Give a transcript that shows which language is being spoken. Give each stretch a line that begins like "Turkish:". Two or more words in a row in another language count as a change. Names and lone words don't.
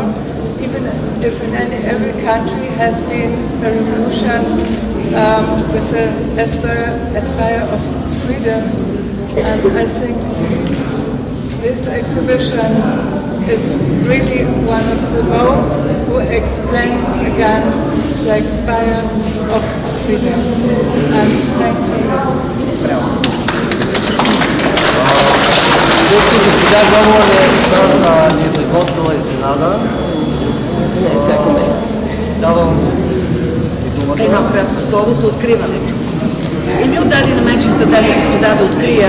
English: Even if in every country has been a revolution with the aspire of freedom, and I think this exhibition is really one of the most who explains again the aspire of freedom. And thanks for this.
Bulgarian: Госпожа Гомова ни е приготвила изненада. Давам думата. Едно кратко слово за откриването. И ми отдаде на мен честа, дами и господа, да открия.